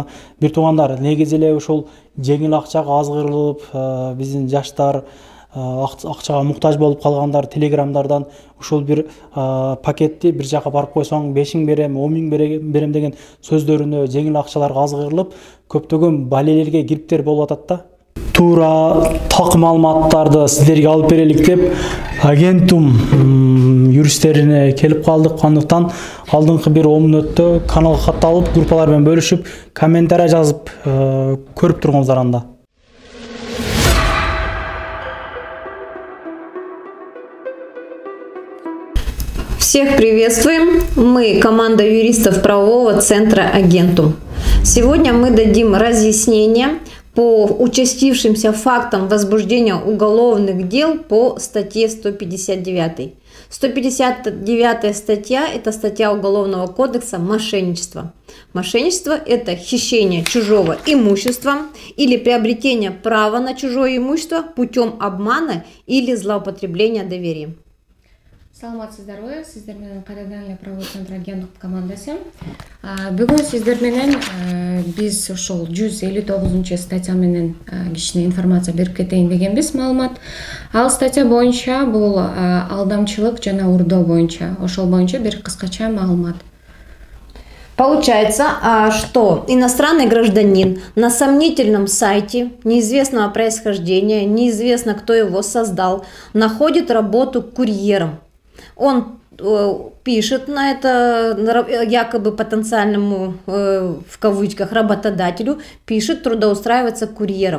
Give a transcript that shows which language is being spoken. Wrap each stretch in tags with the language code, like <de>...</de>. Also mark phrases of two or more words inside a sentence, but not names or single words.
<ky>Бир туугандар, негизи эле ушул жеңил акчага азгырылып, биздин жаштар акчага муктаж болуп калгандар телеграмдардан ушул бир пакетти бир жака барып койсоң 5 миң берем, 10 миң берем деген сөздөрүнө жеңил акчаларга азгырылып, көптөгөн балелерге кириптер болуп атат да. Туура так маалыматтарды сиздерге алып берелик деп агентум юристтерине келип калдык. Андыктан алдыңкы бир 10 мүнөттө каналга катталып, группалар менен бөлүшүп, комментарий жазып көрүп тургуңуздар анда.</ky> <ru>Всех приветствуем! Мы команда юристов правового центра Агентум. Сегодня мы дадим разъяснение по участившимся фактам возбуждения уголовных дел по статье 159. 159 статья – это статья Уголовного кодекса «Мошенничество». Мошенничество – это хищение чужого имущества или приобретение права на чужое имущество путем обмана или злоупотребления доверием.</ru> <ky>Саламатсыздарбы, сиздер менен кайрадан эле</ky> <ru>правовой центр</ru> <ky>агенттик командасы. Бүгүн сиздер менен биз ошол 159 статья менен кичине информация берип кетейин дегенбиз, маалымат. Ал статья боюнча бул алдамчылык жана урдоо боюнча, ошол боюнча бир кыскача маалымат.</ky> <ru>Получается, что иностранный гражданин на сомнительном сайте неизвестного происхождения, неизвестно кто его создал, находит работу курьером. Он пишет на это якобы потенциальному, в кавычках, работодателю, пишет трудоустраиваться курьером.</ru>